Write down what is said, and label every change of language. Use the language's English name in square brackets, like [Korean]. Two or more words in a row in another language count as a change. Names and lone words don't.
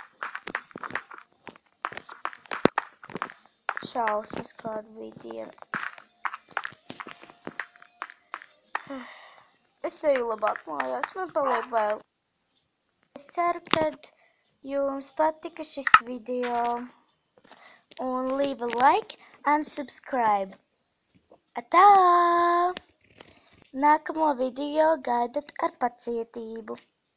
[Latvian] Šausmas, kāda bija diena. Es eju labāk mājās, man paliek vēl. Es ceru, ka jums patika šis video. [English] Un leave a like and subscribe. [Latvian] Atā! Nākamo video gaidat ar pacietību.